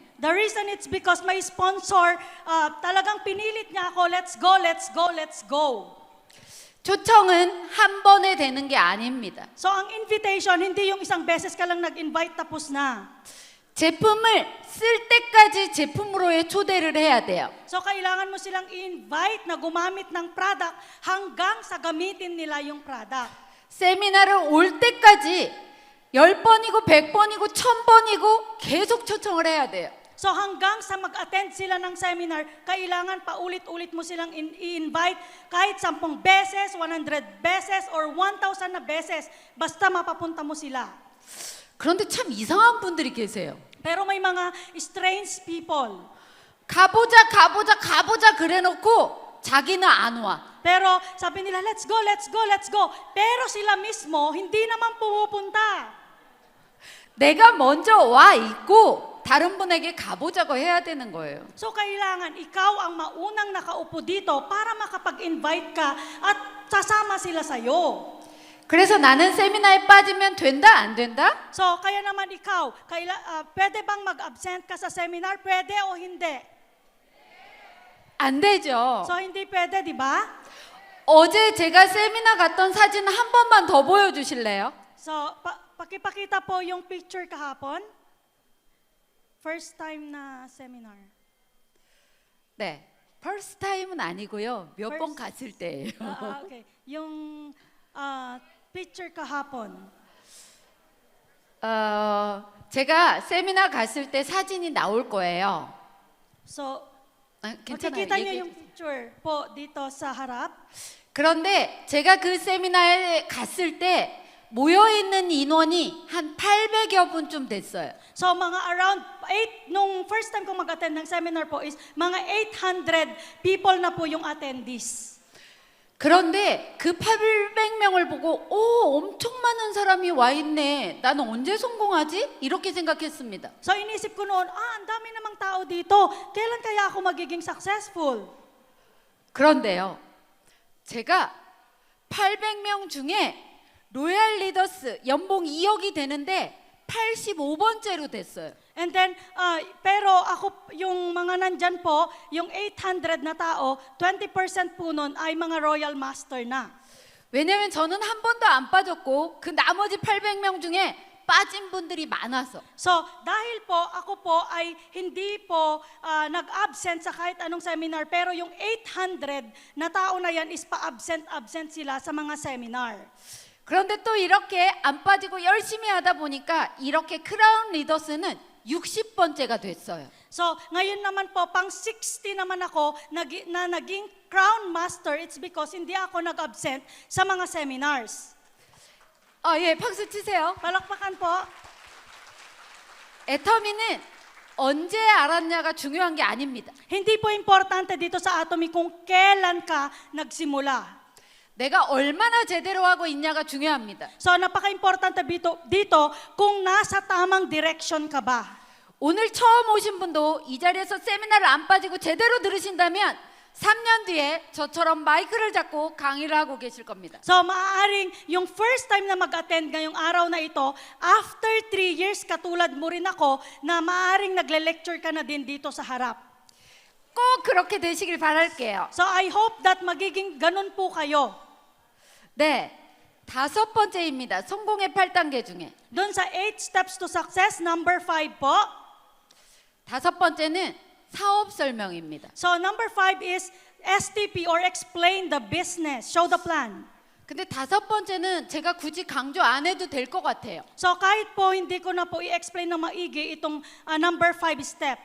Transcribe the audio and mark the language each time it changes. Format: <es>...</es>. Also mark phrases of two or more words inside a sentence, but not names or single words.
<en>The reason it's because my sponsor,</en> <tl>talagang pinilit niya ako,</tl> <en>let's go.</en> <ko>초청은 한 번에 되는 게 아닙니다.</ko> <tl>So ang invitation, hindi yung isang beses ka lang nag-invite tapos na.</tl> <ko>제품을 쓸 때까지 제품으로의 초대를 해야 돼요.</ko> <tl>So kailangan mo silang i-invite na gumamit ng product hanggang sa gamitin nila yung product.</tl> <ko>세미나를 올 때까지 10번이고 100번이고 1000번이고 계속 초청을 해야 돼요.</ko> <tl>So hanggang sa mag-attend sila ng seminar, kailangan paulit-ulit mo silang i-invite kahit 10 beses, 100 beses, or 1,000 na beses. Basta mapapunta mo sila.</tl> <ko>그런데 참 이상한 분들이 계세요.</ko> <tl>Pero may mga</tl> <en>strange people.</en> <ko>가보자 그래놓고 자기는 안 와.</ko> <tl>Pero sabi nila,</tl> <en>let's go, let's go, let's go.</en> <tl>Pero sila mismo, hindi naman pumupunta.</tl> <ko>내가 먼저 와 있고 다른 분에게 가보자고 해야 되는 거예요.</ko> <tl>So kailangan ikaw ang maunang nakaupo dito para makapag-invite ka at sasama sila sa'yo.</tl> <ko>그래서 나는 세미나에 빠지면 된다 안 된다?</ko> <tl>So kaya naman ikaw, pwede bang mag-absent ka sa seminar? Pwede o hindi?</tl> <ko>안 되죠.</ko> <tl>So hindi pwede, di ba?</tl> <ko>어제 제가 세미나 갔던 사진 한 번만 더 보여주실래요?</ko> <tl>So pakipakita po yung picture kahapon.</tl> <en>First time</en> <tl>na seminar.</tl> <ko>네.</ko> <en>first time</en> <ko>은 아니고요. 몇 번</ko> <en>First-</en> <ko>갔을 때예요.</ko> <tl>Okay. Yung picture kahapon.</tl> <ko>제가 세미나 갔을 때 사진이 나올 거예요.</ko> <tl>So,</tl> <ko>괜찮아요.</ko> <tl>makikita niyo</tl> <ko>얘기해</ko> <tl>yung picture po dito sa harap.</tl> <ko>그런데 제가 그 세미나에 갔을 때 모여 있는 인원이 한 800여 분쯤 됐어요.</ko> <tl>So, mga around nung</tl> <en>first time</en> <tl>ko mag-attend ng seminar po is mga 800 people na po yung attendees.</tl> <ko>그런데 그 800명을 보고 엄청 많은 사람이 와 있네. 나는 언제 성공하지? 이렇게 생각했습니다.</ko> <tl>So, inisip ko noon, ang dami namang tao dito. Kailan kaya ako magiging successful?</tl> <ko>그런데요. 제가 800명 중에 로얄 리더스 연봉 2억이 되는데 85번째로 됐어요.</ko> <en>And then,</en> <tl>pero ako, yung mga nandyan po, yung 800 na tao, 20% po nun ay mga Royal Master na.</tl> <ko>왜냐면 저는 한 번도 안 빠졌고 그 나머지 800명 중에 빠진 분들이 많아서.</ko> <tl>So, dahil po, ako po ay hindi po nag-absent sa kahit anong seminar, pero yung 800 na tao na yan is pa-absent sila sa mga seminar.</tl> <ko>그런데 또 이렇게 안 빠지고 열심히 하다 보니까 이렇게 크라운 리더스는 60번째가 됐어요.</ko> <tl>So, ngayon naman po, pang 60 naman ako na naging Crown Master.</tl> <en>It's because</en> <tl>hindi ako nag-absent sa mga seminars.</tl> <ko>예, 박수 치세요.</ko> <tl>Palakpakan po.</tl> <ko>애터미는 언제 알았냐가 중요한 게 아닙니다.</ko> <tl>Hindi po importante dito sa Atomy kung kailan ka nagsimula.</tl> <ko>내가 얼마나 제대로 하고 있냐가 중요합니다.</ko> <tl>So, napaka-importante dito kung nasa tamang direction ka ba.</tl> <ko>오늘 처음 오신 분도 이 자리에서 세미나를 안 빠지고 제대로 들으신다면 3년 뒤에 저처럼 마이크를 잡고 강의를 하고 계실 겁니다.</ko> <tl>So, maaaring yung</tl> <en>first time</en> <tl>na mag-attend ngayong araw na ito,</tl> <en>after 3 years,</en> <tl>katulad mo rin ako, na maaaring nagle-lecture ka na din dito sa harap.</tl> <ko>꼭 그렇게 되시길 바랄게요.</ko> <en>So, I hope that</en> <tl>magiging ganun po kayo.</tl> <ko>네, 5번째입니다. 성공의 8단계 중에.</ko> <tl>Doon sa</tl> <en>8 steps to success,</en> <tl>number 5 po.</tl> <ko>5번째는 사업 설명입니다.</ko> <en>So, number 5 is STP or explain the business, show the plan.</en> <ko>근데 5번째는 제가 굳이 강조 안 해도 될 것 같아요.</ko> <tl>So, kahit po hindi ko na po i-explain na maigi itong number 5 step.</tl>